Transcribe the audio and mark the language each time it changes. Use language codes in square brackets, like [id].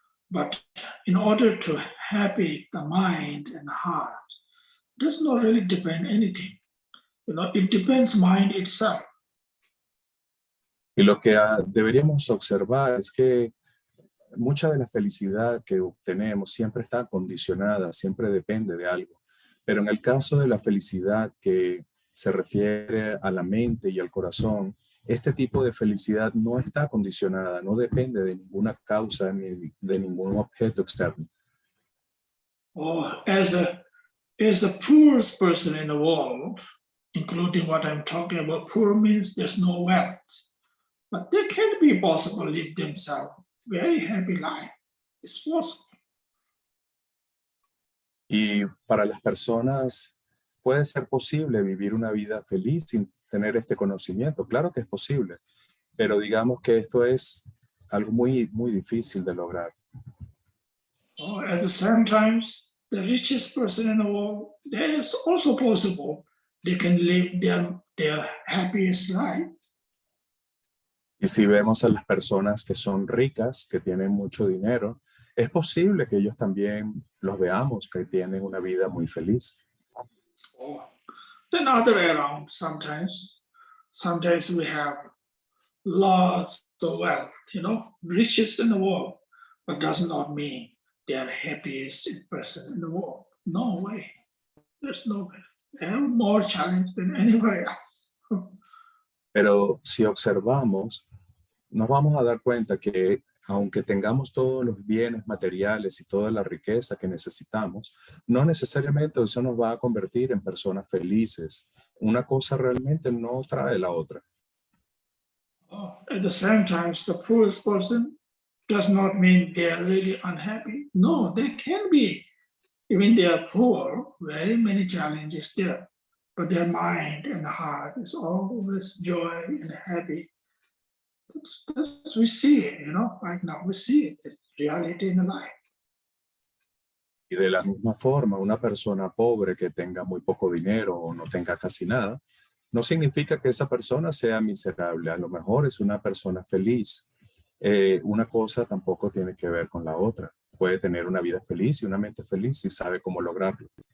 [en] But in order to happy the mind and heart, does not really depend anything. It depends mind itself. [es] Y lo que deberíamos observar es que mucha de la felicidad que obtenemos siempre está condicionada, siempre depende de algo. Pero en el caso de la felicidad que se refiere a la mente y al corazón, este tipo de felicidad no está condicionada, no depende de ninguna causa ni de ningún objeto externo. [en] As the poorest person in the world, including what I'm talking about, poor means there's no wealth, but they can be possible live themselves very happy life. It's possible. [es] Y para las personas puede ser posible vivir una vida feliz sin tener este conocimiento. Claro que es posible, pero digamos que esto es algo muy, muy difícil de lograr. [en] At the same time, the richest person in the world, that is also possible. They can live their happiest life. [es] Y si vemos a las personas que son ricas, que tienen mucho dinero, es posible que ellos también los veamos que tienen una vida muy feliz. [en] Then other way around, sometimes we have lots of wealth, riches in the world, but does not mean they are happiest person in the world. No way. There's no way. They have more challenge than anybody else. [es] Pero si observamos, nos vamos a dar cuenta que aunque tengamos todos los bienes materiales y toda la riqueza que necesitamos, no necesariamente eso nos va a convertir en personas felices. Una cosa realmente no trae la otra. [en] At the same time, the poorest person does not mean they are really unhappy. No, they can be. Even they are poor, very many challenges there, but their mind and heart is always joy and happy. That's we see it, right now we see it. It's reality in the life. [es] Y de la misma forma, una persona pobre que tenga muy poco dinero o no tenga casi nada, no significa que esa persona sea miserable. A lo mejor es una persona feliz. Una cosa tampoco tiene que ver con la otra. Puede tener una vida feliz y una mente feliz si sabe cómo lograrlo.